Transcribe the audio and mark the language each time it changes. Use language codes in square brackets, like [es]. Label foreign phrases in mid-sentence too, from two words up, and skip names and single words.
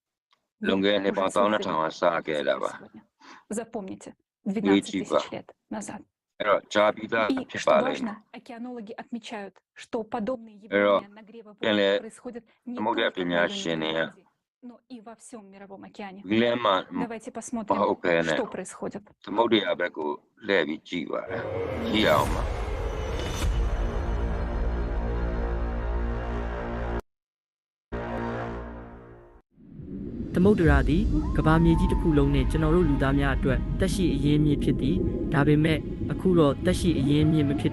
[ru] Запомните, 12 тысяч лет назад. И, что важно, океанологи отмечают, что подобные явления нагрева воды происходят не только в районе Гренландии, но и во всем Мировом океане. Давайте посмотрим, что происходит. [my] သမုဒ္ဒရာသည်ကမ္ဘာမြေကြီးတစ်ခုလုံးနဲ့ကျွန်တော်တို့လူသားများအတွက်တက်ရှိအရင်းမြစ်ဖြစ်သည်ဒါပေမဲ့အခုတော့တက်ရှိအရင်းမြစ်မဖြစ်